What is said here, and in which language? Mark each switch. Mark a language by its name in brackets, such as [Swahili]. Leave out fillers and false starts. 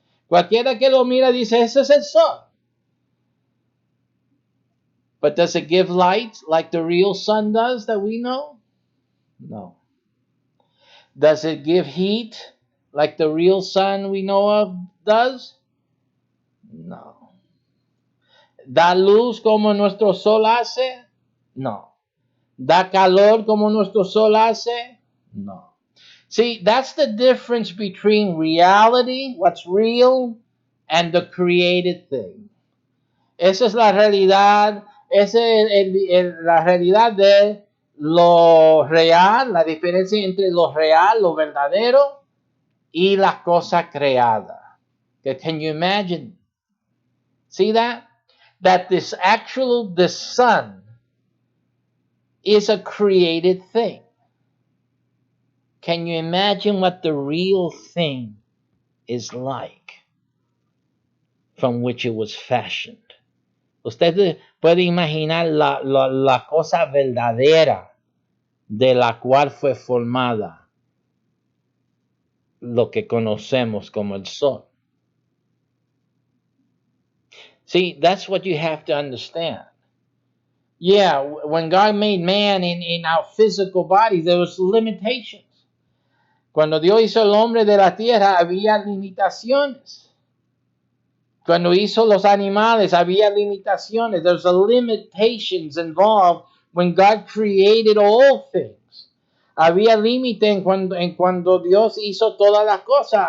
[Spanish] Cualquiera que lo mira dice, ese es el sol. [English] But does it give light like the real sun does that we know? No. Does it give heat like the real sun we know of does? No. [Spanish] ¿Da luz como nuestro sol hace? No. ¿Da calor como nuestro sol hace? No. [English] See, that's the difference between reality, what's real, and the created thing. [Spanish] Esa es la realidad, esa es la realidad de lo real, la diferencia entre lo real, lo verdadero, y la cosa creada. [English] Can you imagine? See that? That the sun is a created thing. Can you imagine what the real thing is like from which it was fashioned? [Spanish] Usted puede imaginar la cosa verdadera de la cual fue formada lo que conocemos como el sol. [English] See, that's what you have to understand. Yeah, when God made man in our physical body, there was limitations. [Spanish] Cuando Dios hizo el hombre de la tierra, había limitaciones. Cuando hizo los animales, había limitaciones. [English] There's limitations involved when God created all things. [Spanish] Había límite en cuando Dios hizo todas las cosas.